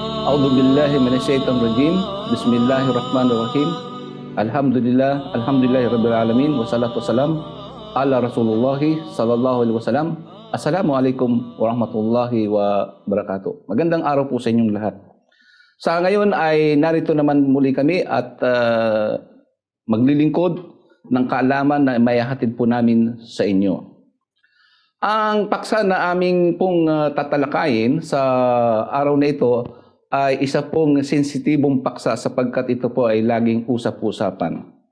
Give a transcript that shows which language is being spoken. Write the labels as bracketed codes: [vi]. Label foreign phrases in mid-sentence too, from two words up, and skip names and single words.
[ar] أعوذ بالله من الشيطان الرجيم. بسم الله الرحمن الرحيم. الحمد لله رب العالمين والصلاة والسلام على رسول الله صلى الله عليه وسلم. السلام عليكم ورحمة الله وبركاته. [tl] Magandang araw po sa inyong lahat. Sa ngayon ay narito naman muli kami at maglilingkod ng kaalaman na maihahatid po namin sa inyo. Ang paksa na aming pong tatalakayin sa araw na ito ay isa pong sensitibong paksa sapagkat ito po ay laging usap-usapan.